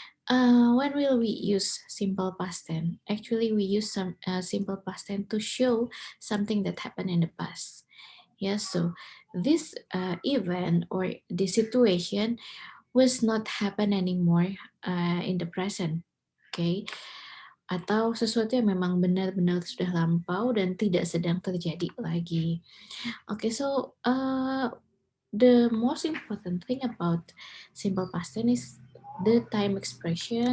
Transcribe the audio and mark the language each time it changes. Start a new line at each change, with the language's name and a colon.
English: When will we use simple past tense? Actually, we use some simple past tense to show something that happened in the past. Yes. So this event or the situation was not happen anymore in the present. Okay.
Indonesian: Atau sesuatu yang memang benar-benar sudah lampau dan tidak sedang terjadi lagi.
English: Okay, so the most important thing about simple past tense is the time expression.